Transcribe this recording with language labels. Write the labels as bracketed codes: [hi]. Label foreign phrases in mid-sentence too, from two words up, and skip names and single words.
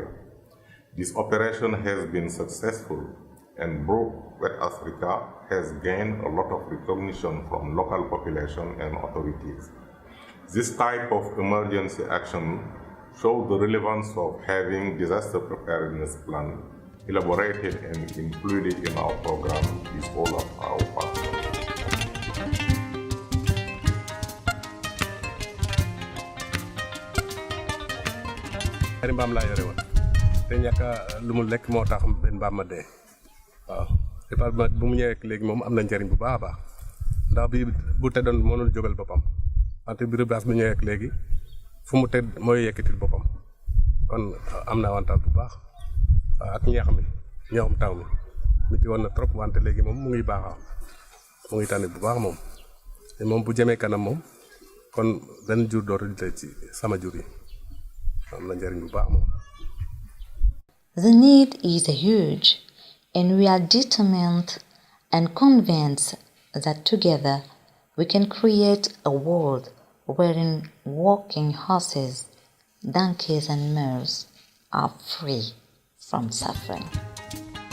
[en] This operation has been successful, and Broke West Africa has gained a lot of recognition from local population and authorities. This type of emergency action shows the relevance of having disaster preparedness plan elaborated and included in our program with all of our partners. [wo] ñaari mbaam laa yore woon te ñàkk lu mu lekk moo tax benn mbaam ma dee waaw département bu mu ñëwee léegi moom am na njëriñ bu baax a baax ndax bi bu teddoon mënul jógal boppam wante bi rebaas bu ñëwee léegi fu mu tedd mooy yekkatil boppam kon am na avantage bu baax waaw ak ñeexam taw mi ci woon na trop wante léegi moom mu ngi baaxa mu ngi tànn bu baax moom te moom bu jëmee kanam moom kon benn jur dootul te ci sama jur yi am na njëriñ bu baax moom. [en] The need is huge, and we are determined and convinced that together we can create a world wherein walking horses, donkeys and mules are free from suffering.